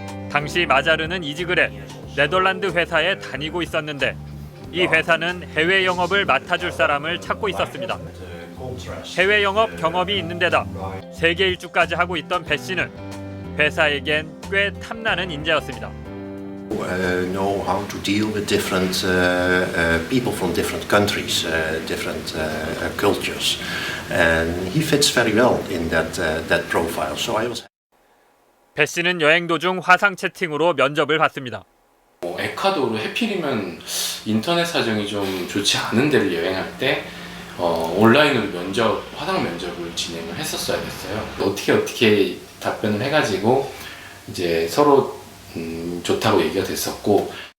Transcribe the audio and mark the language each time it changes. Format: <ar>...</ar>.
<ko>당시 마자르는 이직을 해 네덜란드 회사에 다니고 있었는데 이 회사는 해외 영업을 맡아줄 사람을 찾고 있었습니다. 해외 영업 경험이 있는 데다 세계 일주까지 하고 있던 배 씨는 회사에겐 꽤 탐나는 인재였습니다.</ko> <en>Know how to deal with different people from different countries, different cultures, and he fits very well in that profile. So I was.</en> <ko>배 씨는 여행 도중 화상 채팅으로 면접을 받습니다. 에콰도르 해필이면 인터넷 사정이 좀 좋지 않은 데를 여행할 때 온라인으로 화상 면접을 진행을 했었어야 됐어요. 어떻게 답변을 해가지고 이제 서로 좋다고 얘기가 됐었고.</ko>